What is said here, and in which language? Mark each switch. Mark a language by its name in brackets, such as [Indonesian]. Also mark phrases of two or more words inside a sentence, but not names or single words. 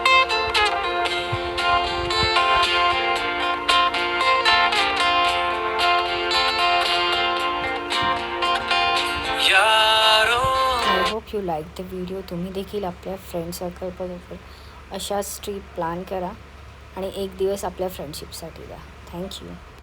[Marathi] यारो [English] I hope you like the video. [Marathi] तुम्ही देखील आपल्या फ्रेंड सर्कलबरोबर अशाच ट्रीप प्लॅन करा आणि एक दिवस आपल्या फ्रेंडशिपसाठी द्या. थँक्यू.